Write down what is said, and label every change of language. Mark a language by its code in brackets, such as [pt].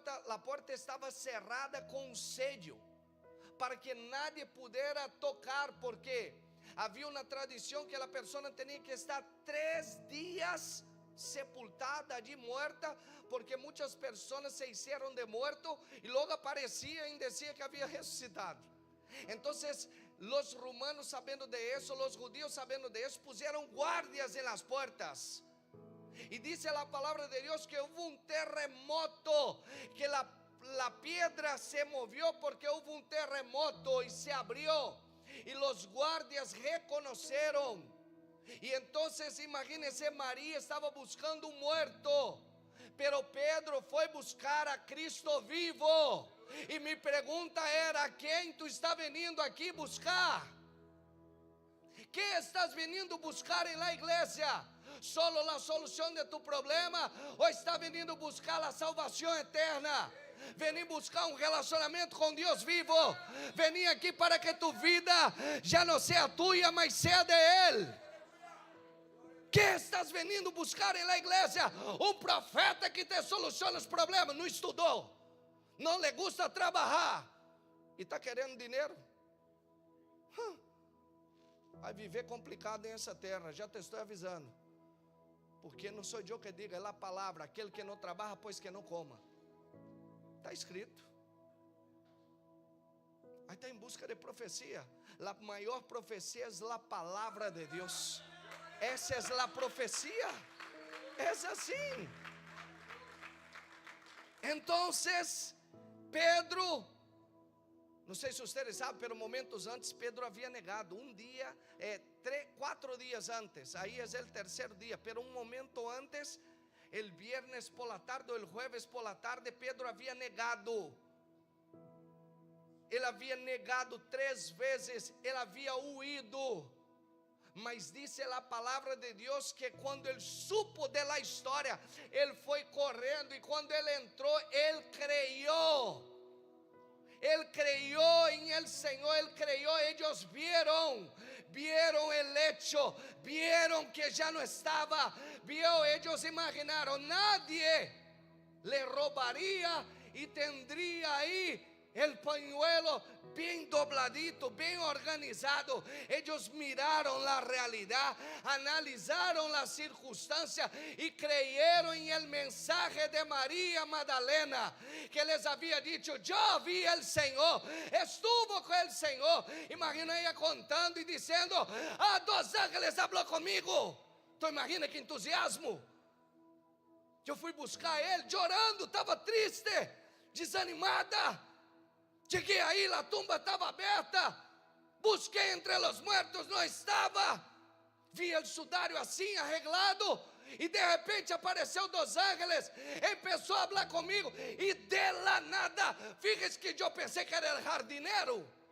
[pt] A porta estava cerrada com um sello, para que nadie pudera tocar, porque havia uma tradição que a pessoa tinha que estar 3 dias sepultada, de morta, porque muitas pessoas [es] se hicieron de muerto [pt] e logo apareciam e diziam que havia ressuscitado. Então, os romanos, sabendo de isso, os judíos, sabendo de isso, puseram guardias em [es] las puertas. Y dice la palabra de Dios que hubo un terremoto, que la piedra se movió porque hubo un terremoto y se abrió. Y los guardias reconocieron. Y entonces imagínense, María estaba buscando un muerto, pero Pedro fue buscar a Cristo vivo. Y mi pregunta era: ¿quién tú estás veniendo aquí buscar? ¿Qué estás veniendo buscar en la iglesia? ¿Solo la solución de tu problema? ¿O estás veniendo buscar la salvación eterna? Vení buscar un relacionamiento con Dios vivo. Vení aquí para que tu vida ya no sea tuya, mas sea de Él. ¿Qué estás veniendo buscar en la iglesia? Un profeta que te soluciona [pt] os problemas. Não estudou, não [es] le gusta [pt] trabalhar e está querendo dinheiro. Vai viver complicado nessa terra, já te estou avisando. Porque não sou eu que digo, é a palavra: aquele que não trabalha, pois que não coma. Está escrito. Aí está em busca de profecia. A maior profecia é a palavra de Deus. Essa é a profecia. É assim. Então, Pedro, não sei se vocês sabem, [es] pero [pt] momentos antes Pedro havia negado. Um dia, 4 dias antes. Aí é o terceiro dia. [es] Pero um momento antes, el viernes por la tarde o el jueves por la tarde, Pedro [pt] havia negado. Ele havia negado 3 vezes. Ele havia [es] huido. [pt] Mas disse a palavra de Deus que quando ele [es] supo [pt] da história, ele foi correndo, e quando ele entrou, ele [es] creyó. [pt] Ele creyó em el Senhor, ele creyó. Eles [es] vieron el hecho, vieron [pt] que já não estava. Eles imaginaram: [es] nadie le robaria e tendría aí el pañuelo bien dobladito, bien organizado. Ellos miraron la realidad, analizaron la circunstancia y creyeron en el mensaje de María Magdalena, que les había dicho: yo vi el Señor, estuvo con el Señor. Imagina ella contando y diciendo: 2 ángeles habló conmigo. ¿Tú imaginas que entusiasmo? Yo fui buscar a él llorando, estaba triste, desanimada. [pt] Cheguei aí, a tumba estava aberta. Busquei entre os mortos, não estava. Vi o sudário assim, [es] arreglado. [pt] E de repente apareceu 2 ángeles. Ele começou a falar comigo. E [es] de la nada, fíjese [pt] que eu pensei que era o jardineiro.